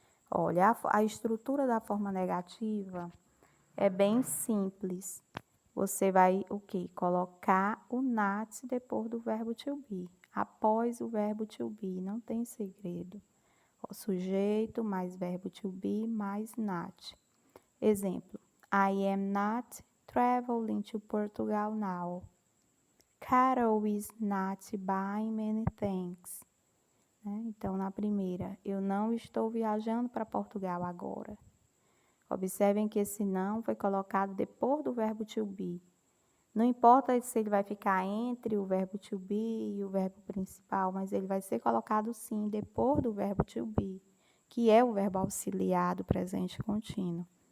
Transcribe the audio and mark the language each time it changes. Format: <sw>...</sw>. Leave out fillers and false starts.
<pt>Olha, a estrutura da forma negativa é bem simples. Você vai o quê? Colocar o not depois do verbo to be. Após o verbo to be, não tem segredo. O sujeito mais verbo to be mais not. Exemplo.</pt> <en>I am not traveling to Portugal now. Carol is not buying many things.</en> <pt>Então, na primeira, eu não estou viajando para Portugal agora. Observem que esse não foi colocado depois do verbo to be. Não importa se ele vai ficar entre o verbo to be e o verbo principal, mas ele vai ser colocado sim depois do verbo to be, que é o verbo auxiliar do presente contínuo.</pt>